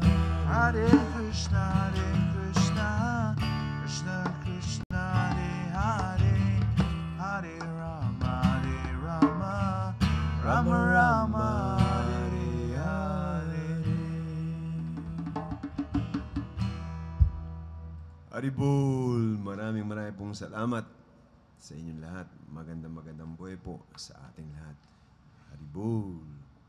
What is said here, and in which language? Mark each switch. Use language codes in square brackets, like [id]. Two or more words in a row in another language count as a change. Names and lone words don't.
[sa] हरे कृष्ण, कृष्ण कृष्ण, हरे हरे, हरे राम, राम राम, हरे हरे. Haribol! [tl] Maraming pong salamat sa inyong lahat. Magandang buhay po sa ating lahat. Haribol!